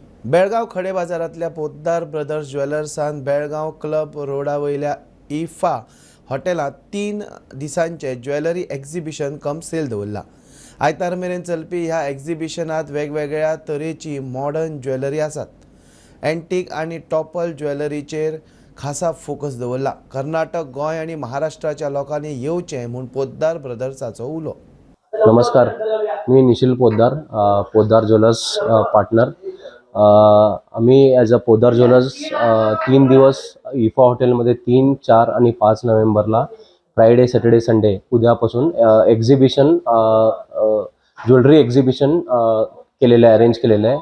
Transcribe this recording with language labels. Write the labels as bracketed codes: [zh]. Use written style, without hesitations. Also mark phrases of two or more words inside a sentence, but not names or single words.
[kok] बेळगाव खडे बाजारातल्या पोद्दार ब्रदर्स ज्वेलर्सान बेळगाव क्लब रोडावयल्या इफा हॉटेलात 3 दिसांचे [en] jewellery exhibition cum sale [kok] दवरला। आयतार मेरेन चलपी ह्या एक्झिबिशनात वेगवेगळ्या तरेची [en] modern jewellery [kok] आसात। एंटीक आणि टॉपल ज्वेलरीचेर खासा फोकस दवरला। कर्नाटक, गोय आणि महाराष्ट्राच्या लोकांनी येवचें म्हूण पोद्दार ब्रदर्साचो उलो। [mr] नमस्कार, मी निशिल पोद्दार, पोद्दार ज्वेलर्स पार्टनर। आम्ही [en] as a [mr] पोद्दार ज्वेलर्स 3 दिवस इफा हॉटेलमध्ये 3, 4 आणि 5 नोव्हेंबरला [en] Friday, Saturday, Sunday [mr] उद्यापासून [en] exhibition jewellery exhibition [mr] केलेलं आहे, अरेंज केलेलं आहे।